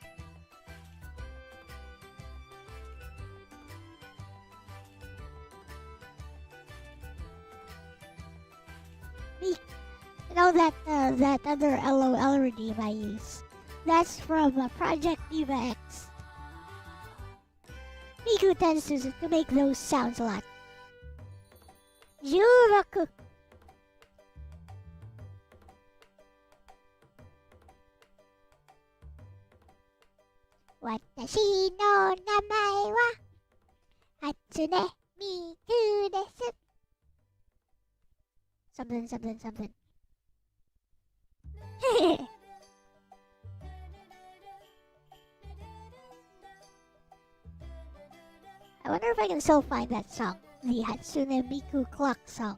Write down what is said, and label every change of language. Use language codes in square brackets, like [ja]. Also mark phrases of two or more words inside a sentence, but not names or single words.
[en] You know that other LOL redeem I use? That's from Project Diva X. Miku tends to make those sounds a lot. Juraku. [ja] 私の名前は初音ミクです. [en] Something. I wonder if I can still find that song. The Hatsune Miku clock song.